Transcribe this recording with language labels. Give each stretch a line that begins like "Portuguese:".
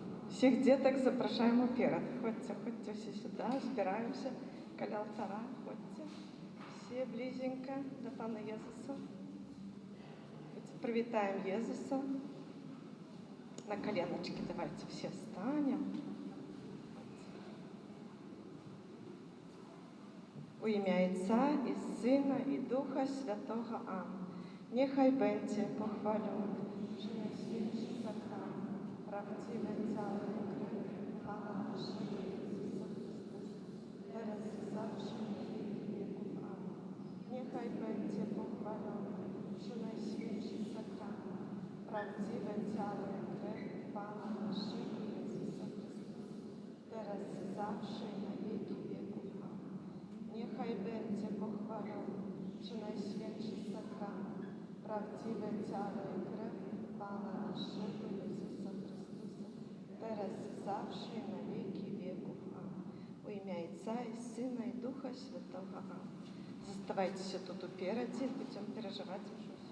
Russian: Всех деток
Ukrainian: запрошаємо вперед. Ходьте все сюда, збираємося біля алтара. Ходьте всі близенько до Пана Єзуса. Привітаємо Єзуса.
Russian: На коленочки давайте все встанем.
Ukrainian: У ім'я Отця і Сина, і Духа Святого. Амінь.
Polish: Нехай będzie pochwalony, najświętszy sakrament, prawdziwe ciało i krew Pana naszego Jezusa Chrystusa, teraz i zawsze na wieki wieków. Amen. Niechaj będzie pochwalony, najświętszy sakrament, prawdziwe ciało i krew Pana naszego Jezusa Chrystusa, teraz i zawsze na wieki wieków. Amen. Niechaj będzie pochwalony, najświętszy sakrament, prawdziwe ciało i krew Pana naszego Jezusa Chrystusa, teraz i zawsze i na wieki wieków. Amen.
Ukrainian: У ім'я Отця і Сина, і Духа Святого.
Polish: Amen.
Ukrainian: Заставайтеся тут упереди, будем переживать уже.